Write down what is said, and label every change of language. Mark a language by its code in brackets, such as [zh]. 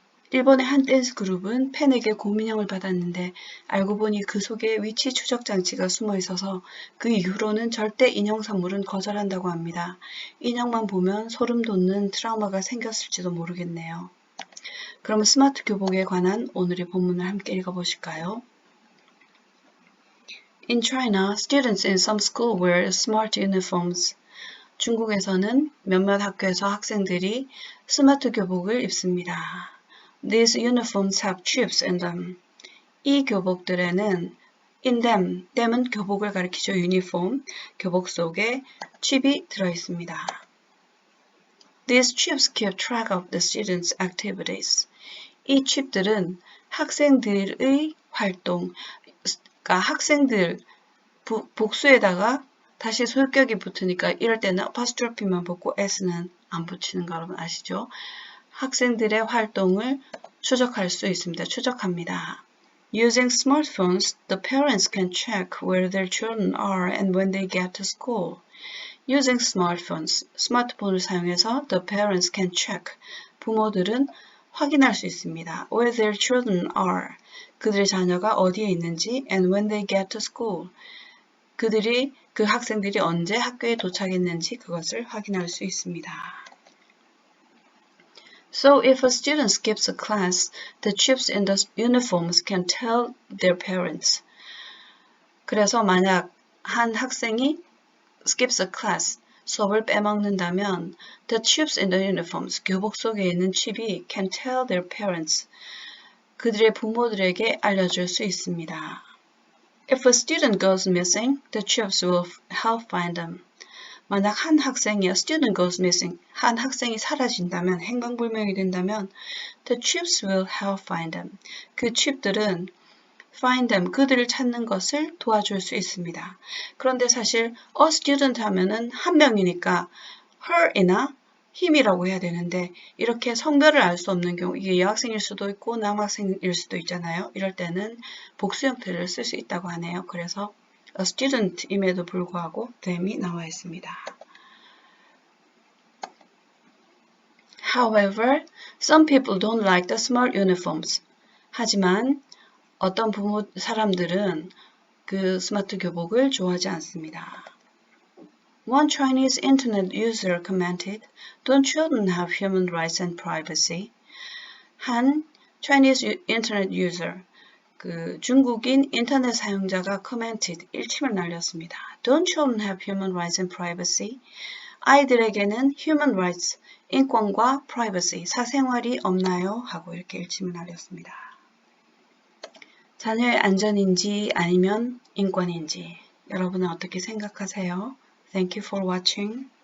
[ko] 일본의 한 댄스 그룹은 팬에게 고민형을 받았는데 알고 보니 그 속에 위치 추적 장치가 숨어 있어서 그 이후로는 절대 인형 선물은 거절한다고 합니다. 인형만 보면 소름 돋는 트라우마가 생겼을지도 모르겠네요. 그럼 스마트 교복에 관한 오늘의 본문을 함께 읽어보실까요? [en] In China, students in some schools wear smart uniforms. [ko] 중국에서는 몇몇 학교에서 학생들이 스마트 교복을 입습니다. [en] These uniforms have chips in them. [ko] 이 교복들에는 [en] in them, [ko] them은 교복을 가리키죠. 유니폼, 교복 속에 칩이 들어있습니다. [en] These chips keep track of the students' activities. [ko] 이 칩들은 학생들의 활동, 그러니까 학생들 복수에다가 다시 소격이 붙으니까 이럴 때는 apostrophe만 붙고 s는 안 붙이는 거 여러분 아시죠? 학생들의 활동을 추적할 수 있습니다. 추적합니다. [en] Using smartphones, the parents can check where their children are and when they get to school. Using smartphones, [ko] 스마트폰을 사용해서 [en] the parents can check, [ko] 부모들은 확인할 수 있습니다. [en] Where their children are, [ko] 그들의 자녀가 어디에 있는지 [en] and when they get to school, [ko] 그 학생들이 언제 학교에 도착했는지 그것을 확인할 수 있습니다. [en] So if a student skips a class, the chips in the uniforms can tell their parents. [ko] 그래서 만약 한 학생이 [en] skips a class, [ko] 수업을 빼먹는다면 [en] the chips in the uniforms, [ko] 교복 속에 있는 칩이 [en] can tell their parents, [ko] 그들의 부모들에게 알려줄 수 있습니다. [en] If a student goes missing, the chips will help find them. [ko] 만약 한 학생이 [en] student goes missing, [ko] 한 학생이 사라진다면, 행방불명이 된다면 [en] the chips will help find them. [ko] 그 칩들은 [en] find them, [ko] 그들을 찾는 것을 도와줄 수 있습니다. 그런데 사실 a student 하면은 한 명이니까 her이나 him이라고 해야 되는데 이렇게 성별을 알 수 없는 경우, 이게 여학생일 수도 있고 남학생일 수도 있잖아요. 이럴 때는 복수 형태를 쓸 수 있다고 하네요. 그래서 [en] a student [ko] 임에도 불구하고 them이 나와 있습니다. [en] However, some people don't like the smart uniforms. [ko] 하지만 어떤 사람들은 그 스마트 교복을 좋아하지 않습니다. [en] One Chinese internet user commented, "Don't children have human rights and privacy?" [ko] 한 [en] Chinese internet user, [ko] 그 중국인 인터넷 사용자가 [en] commented, [ko] 일침을 날렸습니다. [en] Don't children have human rights and privacy? [ko] 아이들에게는 [en] human rights, [ko] 인권과 privacy, 사생활이 없나요? 하고 이렇게 일침을 날렸습니다. 자녀의 안전인지 아니면 인권인지 여러분은 어떻게 생각하세요? [en] Thank you for watching.